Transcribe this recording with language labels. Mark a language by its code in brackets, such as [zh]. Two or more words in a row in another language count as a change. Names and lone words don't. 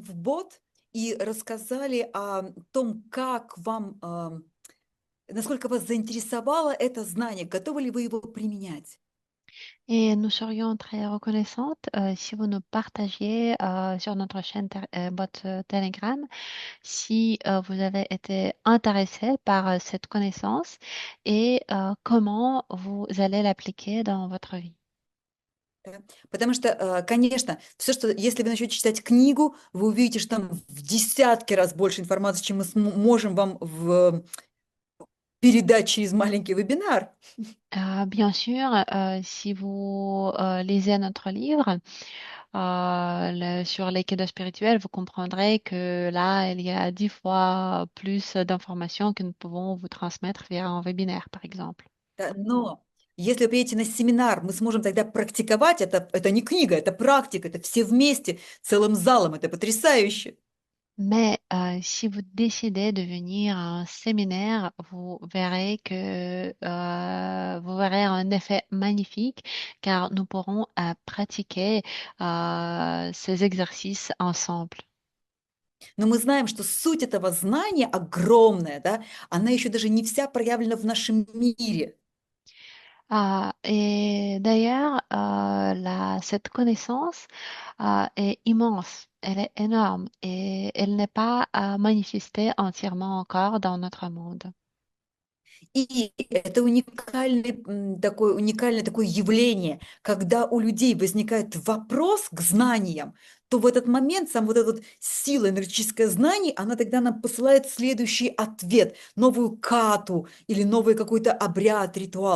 [ru] в бот и рассказали о том, как вам, насколько вас заинтересовало это знание, готовы ли вы его применять. [fr] Et nous serions très reconnaissantes si vous nous partagiez sur notre chaîne bot Telegram si vous avez été intéressé par cette connaissance et comment vous allez l'appliquer dans votre vie. [ru] Да. Потому что, конечно, все, что если вы начнете читать книгу, вы увидите, что там в десятки раз больше информации, чем мы можем вам передать через маленький вебинар. [fr] Bien sûr, si vous lisez notre livre sur les cadeaux spirituels, vous comprendrez que là, il y a 10 fois plus d'informations que nous pouvons vous transmettre via un webinaire, par exemple. [ru] Да, но если вы приедете на семинар, мы сможем тогда практиковать. Это не книга, это практика, это все вместе, целым залом. Это потрясающе. [fr] Mais si vous décidez de venir à un séminaire, vous verrez que vous verrez un effet magnifique car nous pourrons pratiquer ces exercices ensemble. [ru] Но мы знаем, что суть этого знания огромная, да? Она еще даже не вся проявлена в нашем мире. [fr] Et d'ailleurs, cette connaissance est immense, elle est énorme et elle n'est pas manifestée entièrement encore dans notre monde. [ru] И это уникальное такое явление, когда у людей возникает вопрос к знаниям, то в этот момент сам вот эта вот сила, энергетическое знание, она тогда нам посылает следующий ответ, новую кату или новый какой-то обряд, ритуал.